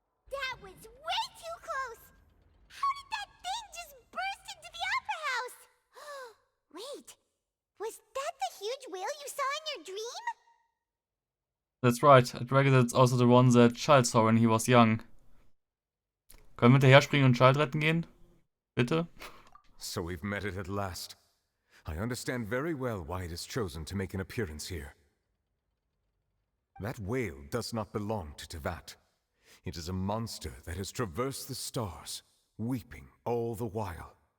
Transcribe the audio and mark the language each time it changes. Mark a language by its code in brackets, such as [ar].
[en] That was way too close! How did that thing just burst into the Opera House? Wait, was that the huge whale you saw in your dream? That's right. A dragon that's also the one that Child saw when he was young. [de] Können wir hinterher springen und Child retten gehen? Bitte? [en] So we've met it at last. I understand very well why it has chosen to make an appearance here. That whale does not belong to Tevat. It is a monster that has traversed the stars, weeping all the while.